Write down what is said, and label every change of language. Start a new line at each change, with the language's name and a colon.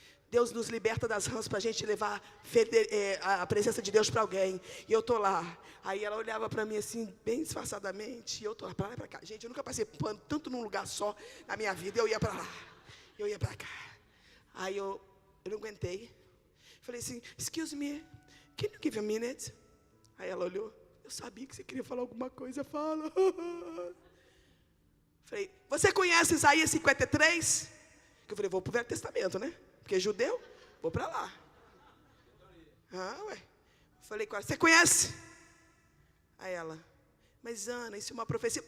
Portuguese: Deus nos liberta das rãs para a gente levar a presença de Deus para alguém. E eu estou lá. Aí ela olhava para mim assim, bem disfarçadamente. E eu estou lá, para lá e para cá. Gente, eu nunca passei pano tanto num lugar só na minha vida. Eu ia para lá, eu ia para cá. Aí eu não aguentei.
English: Falei assim, excuse me, can you give a minute?
Portuguese: Aí ela olhou, eu sabia que você queria falar alguma coisa, fala. Falei, você conhece Isaías 53? Eu falei, vou para o Velho Testamento, né? Porque é judeu, vou para lá. Ué. Falei com ela, você conhece? Aí ela, mas Ana, isso é uma profecia.